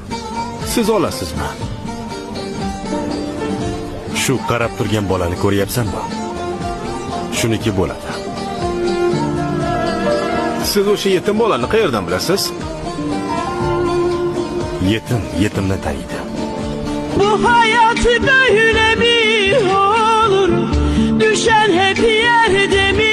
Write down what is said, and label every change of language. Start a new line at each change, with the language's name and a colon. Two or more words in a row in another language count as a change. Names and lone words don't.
Uzbek: Siz olasizmi? Shu qarab turgan bolani ko'ryapsanmi? Shuniki bo'ladi. Siz o'sha yetim bolani qayerdan bilasiz? Yetimni taniydi.
Turkish: Bu hayat böyle mi olur? Düşen hep yerde mi